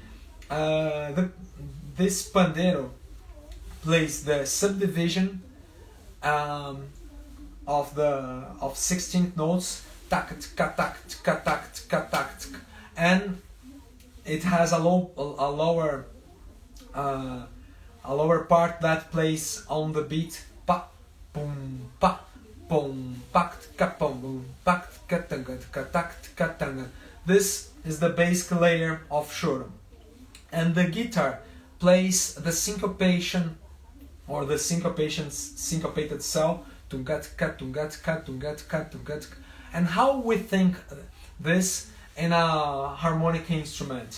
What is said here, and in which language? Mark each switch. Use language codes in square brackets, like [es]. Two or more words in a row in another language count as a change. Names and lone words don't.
[en] This pandeiro plays the subdivision of 16th notes, tak tak tak tak tak tak tak, and it has a lower part that plays on the beat pa pum pa pum pak ka pum pak ka tanga ka tanga. This is the basic layer of choro. And the guitar plays the syncopation, or the syncopated cell, tungatka, tungatka, tungatka, tungatka. And how we think this in a harmonic instrument.